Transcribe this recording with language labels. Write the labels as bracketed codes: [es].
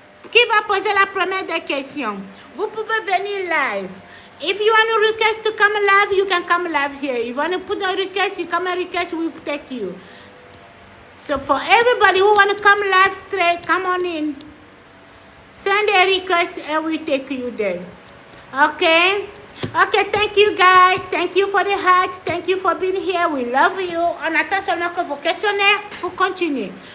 [fr] Qui va poser la première des questions? Vous pouvez venir live. [en] If you want to request to come live, you can come live here. If you want to put a request, you come a request, we will take you. So for everybody who want to come live straight, come on in. Send a request and we take you there. Okay? Okay, thank you guys. Thank you for the hearts. Thank you for being here. We love you. [fr] On attend seulement que vos questionnaires pour continuer.